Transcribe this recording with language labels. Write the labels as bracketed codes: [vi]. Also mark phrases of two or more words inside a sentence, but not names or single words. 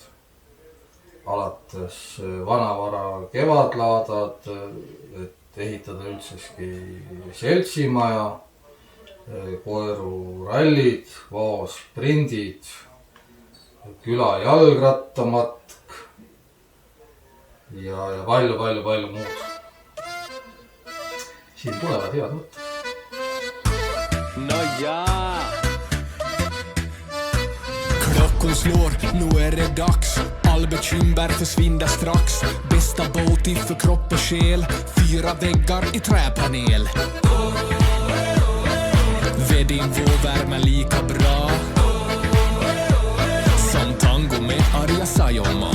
[et] Alates vanavara kevadlaadad, et ehitada üldsegi seltsimaja, koeru rallid, Vao sprindid, küla jalgrattamatk ja palju muud. Siin tulevad head mõtted. No ja. [sv] Klockan slår, nu är det dags. All bekymmer försvinner strax. Bästa båt för kropp och själ. 4 väggar i träpanel. Ved din vårvärme lika bra som tango med Arja Saijonmaa.